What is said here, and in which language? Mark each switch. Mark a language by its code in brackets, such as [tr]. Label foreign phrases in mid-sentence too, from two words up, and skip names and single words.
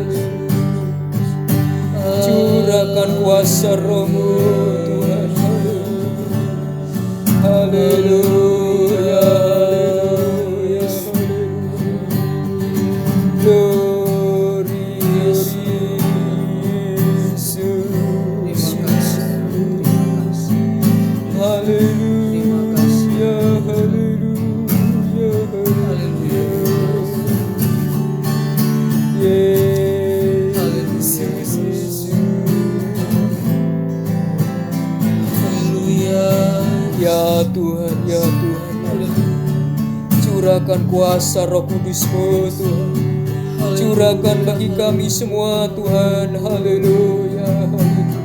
[id] curahkan kuasa Roh-Mu Tuhan, haleluya, haleluya, glory, Yesus, haleluya, haleluya, haleluya. Yesus, Yesus. Ya Tuhan, ya Tuhan, curahkan kuasa Roh Kudus-Mu Tuhan, curahkan bagi kami semua Tuhan, haleluya, haleluya.